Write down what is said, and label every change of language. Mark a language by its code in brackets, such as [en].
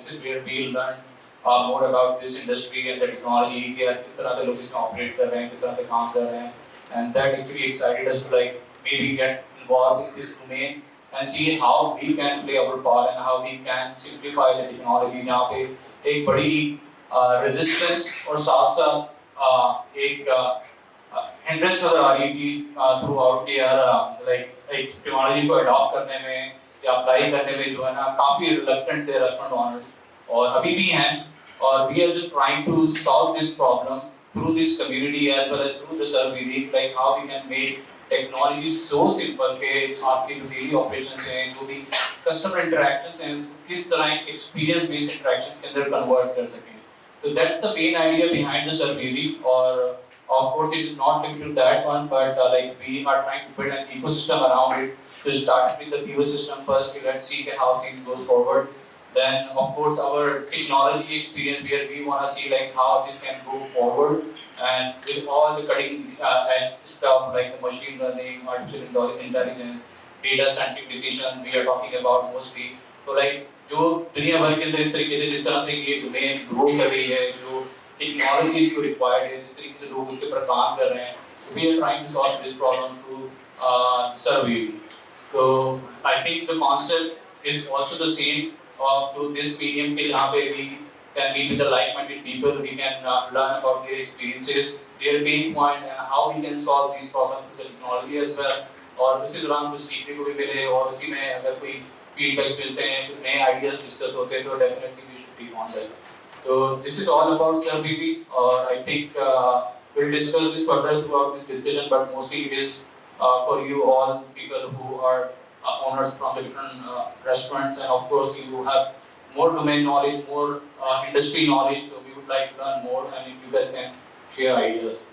[en] This is where we learned more about this industry and the technology, [hi] कि यार किस तरह से लोग इसमें operate कर रहे हैं, [en] किस तरह से काम कर रहे हैं, and that actually excited us to maybe get involved in this domain and see how we can play our part and how we can simplify the technology. [hi] जहाँ पे एक बड़ी resistance और साथ साथ एक hindrance नजर आ रही थी throughout के यार एक technology को adopt करने में या apply करने में जो है ना काफी reluctant थे restaurant owners और अभी भी हैं, [en] और we are just trying to solve this problem through this community as well as through the Sarpidi, how we can make technology so simple [hi] कि आपके जो daily operations हैं, जो भी customer interactions हैं, किस तरह experience based interactions के अंदर convert कर सकें. [en] So that's the main idea behind the Sarpidi, or of course it is not limited to that one, but we are trying to build an ecosystem around it. To start with the PO system first, let's see how things goes forward. Then of course our technology experience where we want to see how this can go forward, and with all the cutting edge stuff like the machine learning, artificial intelligence, data centric decision we are talking about mostly. [hi] So जो दुनिया भर के अंदर इस तरीके से जिस तरह से ये डोमेन ग्रो कर रही है, जो टेक्नोलॉजीज को रिक्वायर्ड है, जिस तरीके से लोग उसके ऊपर काम कर रहे हैं, [en] we are trying to solve this problem through Sarpidi. So I think the concept is also the same through this medium [hi] के जहाँ पे [en] we can meet with the like-minded people, we can learn about their experiences, their pain point, and how we can solve these problems with the technology as well. [hi] और उसी दौरान कुछ सीखने को भी मिले, और उसी में अगर कोई feedback मिलते हैं, कुछ नए ideas discuss होते हैं, तो [en] definitely we should be on that. So this is all about Sarpidi, or I think we'll discuss this further throughout this discussion, but mostly it is for you all people who are owners from the different restaurants, and of course you have more domain knowledge, more industry knowledge, so we would like to learn more, and if you guys can share ideas.